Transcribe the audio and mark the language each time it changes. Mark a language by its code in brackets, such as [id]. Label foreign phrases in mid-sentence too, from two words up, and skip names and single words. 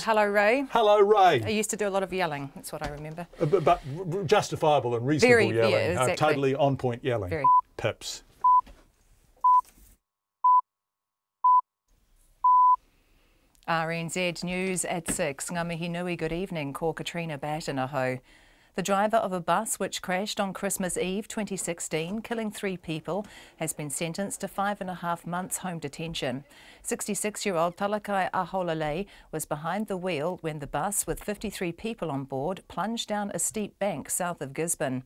[en] Hello, Ray. Hello, Ray. I used to do a lot of yelling, that's what I remember. But justifiable and reasonable yelling. Yeah, exactly. Totally on point yelling. Very. Pips. RNZ News at 6. [mi] Ngā mihi nui, [en] good evening. [mi] Ko Katrina Batten aho. [en] The driver of a bus which crashed on Christmas Eve 2016, killing 3 people, has been sentenced to 5.5 months home detention. 66-year-old Talakai Aholale was behind the wheel when the bus, with 53 people on board, plunged down a steep bank south of Gisborne.